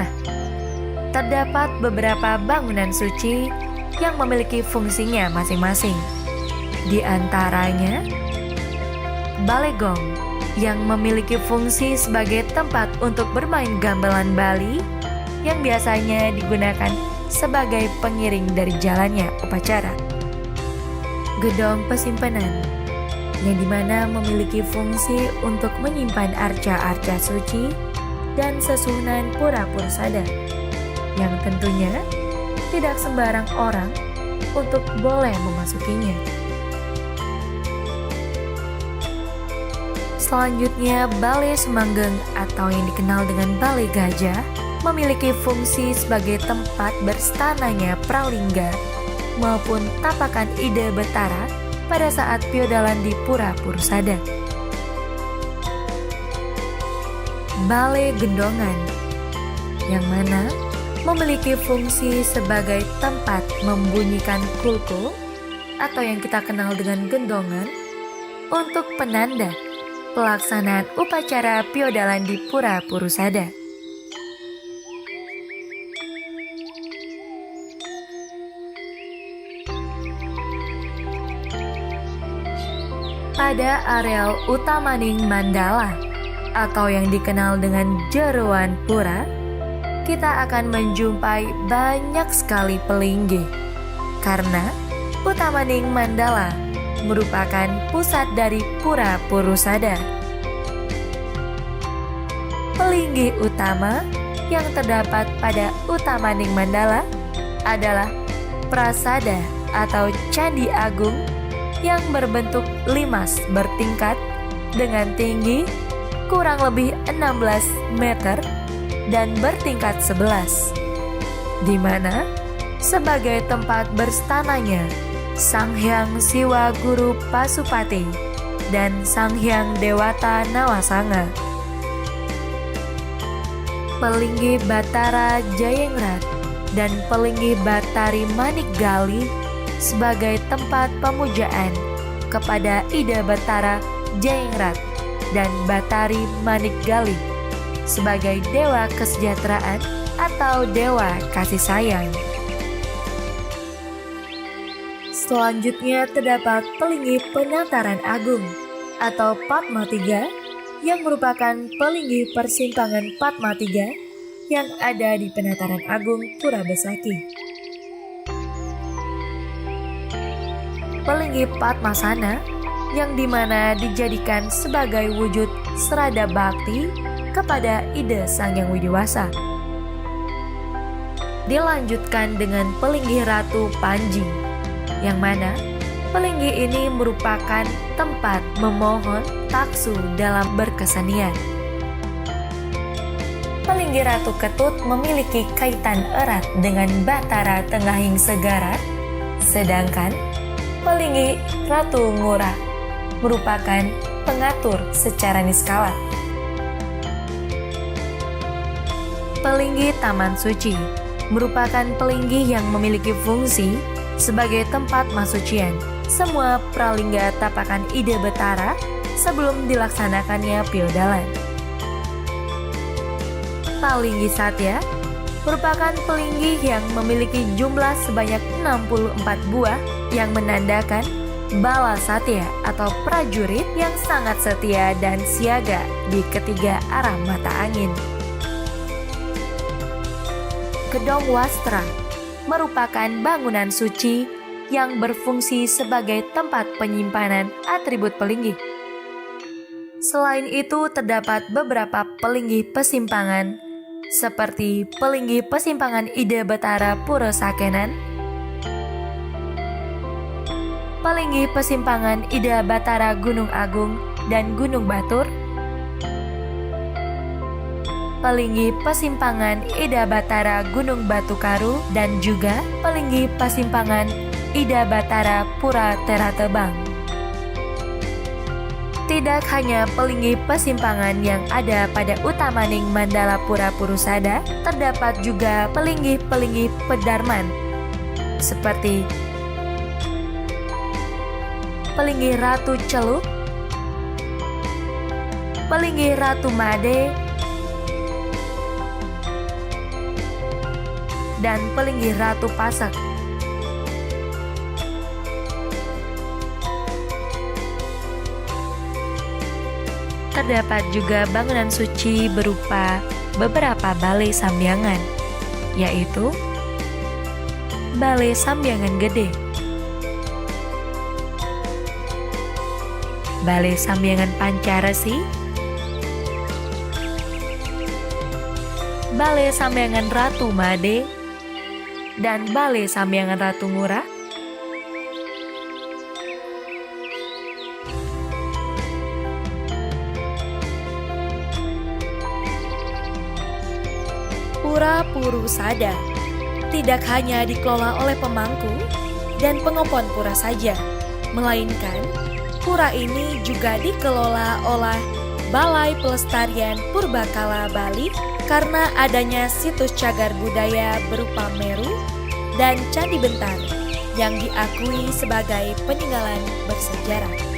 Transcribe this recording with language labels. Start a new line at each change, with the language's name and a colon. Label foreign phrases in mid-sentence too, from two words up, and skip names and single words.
Indonesian: Terdapat beberapa bangunan suci yang memiliki fungsinya masing-masing. Di antaranya, Balegong yang memiliki fungsi sebagai tempat untuk bermain gamelan Bali yang biasanya digunakan sebagai pengiring dari jalannya upacara. Gedong Pesimpenan yang dimana memiliki fungsi untuk menyimpan arca-arca suci dan sesunan Pura Purusada yang tentunya tidak sembarang orang untuk boleh memasukinya. Selanjutnya, Balai Semanggeng atau yang dikenal dengan Balai Gajah memiliki fungsi sebagai tempat berstananya Pralingga maupun tapakan Ida Betara pada saat piodalan di Pura Purusada. Balai Gendongan yang mana memiliki fungsi sebagai tempat membunyikan kulkul atau yang kita kenal dengan gendongan untuk penanda pelaksanaan upacara piodalan di Pura Purusada. Pada areal Utamaning Mandala atau yang dikenal dengan Jeroan Pura, kita akan menjumpai banyak sekali pelinggih karena Utamaning Mandala merupakan pusat dari Pura Purusada. Pelinggih utama yang terdapat pada Utamaning Mandala adalah Prasada atau Candi Agung yang berbentuk limas bertingkat dengan tinggi kurang lebih 16 meter dan bertingkat 11, di mana sebagai tempat berstananya Sang Hyang Siwa Guru Pasupati dan Sang Hyang Dewata Nawasanga. Pelinggih Batara Jayengrat dan Pelinggih Batari Manikgali sebagai tempat pemujaan kepada Ida Batara Jayengrat dan Batari Manikgali sebagai dewa kesejahteraan atau dewa kasih sayang. Selanjutnya terdapat Pelinggih Penataran Agung atau Padma Tiga yang merupakan pelinggih persimpangan Padma Tiga yang ada di Penataran Agung Pura Besaki. Pelinggih Padmasana yang dimana dijadikan sebagai wujud serada bakti kepada Ida Sang Hyang Widiwasa. Dilanjutkan dengan Pelinggih Ratu Panji, yang mana pelinggih ini merupakan tempat memohon taksu dalam berkesenian. Pelinggih Ratu Ketut memiliki kaitan erat dengan Batara Tengahing Segara, sedangkan Pelinggih Ratu Ngurah merupakan pengatur secara niskala. Pelinggih Taman Suci merupakan pelinggih yang memiliki fungsi sebagai tempat masucian semua pralingga tapakan Ida Betara sebelum dilaksanakannya piodalan. Pelinggih Satya merupakan pelinggih yang memiliki jumlah sebanyak 64 buah yang menandakan bala satya atau prajurit yang sangat setia dan siaga di ketiga arah mata angin. Gedong Wastra merupakan bangunan suci yang berfungsi sebagai tempat penyimpanan atribut pelinggih. Selain itu terdapat beberapa pelinggih pesimpangan seperti Pelinggih Pesimpangan Ida Betara Pura Sakenan, Pelinggih Pesimpangan Ida Batara Gunung Agung dan Gunung Batur, Pelinggih Pesimpangan Ida Batara Gunung Batu Karu, dan juga Pelinggih Pesimpangan Ida Batara Pura Teratebang. Tidak hanya pelinggih pesimpangan yang ada pada Utamaning Mandala Pura Purusada, terdapat juga pelinggih-pelinggih pedarman seperti Pelinggih Ratu Celup, Pelinggih Ratu Made, dan Pelinggih Ratu Pasak. Terdapat juga bangunan suci berupa beberapa balai sambiangan, yaitu Balai Sambiangan Gede, Balai Sambiangan Pancaresi, Balai Sambiangan Ratu Made, dan Balai Sambiangan Ratu Ngurah. Pura Purusada tidak hanya dikelola oleh pemangku dan pengompon pura saja, melainkan pura ini juga dikelola oleh Balai Pelestarian Purbakala Bali karena adanya situs cagar budaya berupa Meru dan Candi Bentar yang diakui sebagai peninggalan bersejarah.